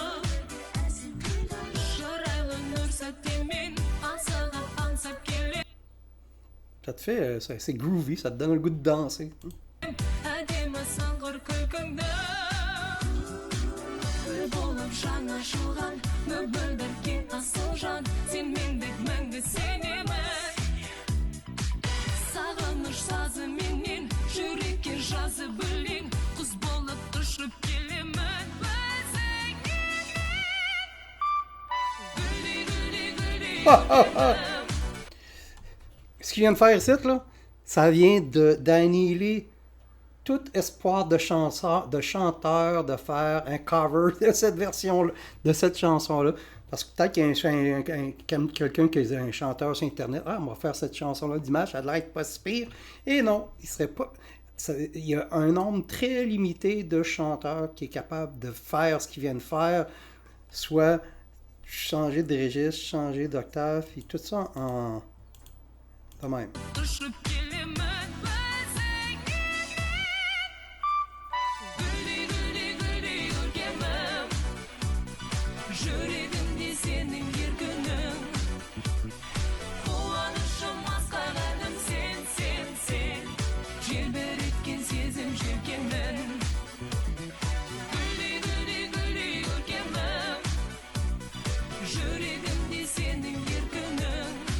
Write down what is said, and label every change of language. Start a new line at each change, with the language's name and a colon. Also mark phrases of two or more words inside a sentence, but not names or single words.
Kazakh: шырайлы нұр сәттемен аңсаған аңсап келем
French: Ça te fait, c'est groovy, ça te donne le goût de danser.
Kazakh: әдемі сыңғыр күлкіңді гүл болып жанашылған мөгілдірген асыл жан сен мендік мәңгі сенемін сағыныш сазы менен жүрекке жазып өлең құс болып ұшып келемін өзіңе гүлдей гүлдей гүлдей
French: Ce qu'il vient de faire ici, là, ça vient d'annihiler tout espoir de chanteur de faire un cover de cette version-là, de cette chanson-là. Parce que peut-être qu'il y a quelqu'un qui est un chanteur sur Internet, on va faire cette chanson-là d'image, ça a l'air pas si pire. Et non, il serait pas. Il y a un nombre très limité de chanteurs qui est capable de faire ce qu'ils viennent faire, soit changer de registre, changer d'octave, et tout ça en. De même.
Kazakh: ұшып келемін өзіңе гүлдей гүлдей гүлдей көркемім жүрегімде сенің еркінің қуанышым асқағаным сен желбіреткен сезім желкенмін гүлдей гүлдей гүлдей көркемім жүрегімде сенің еркінің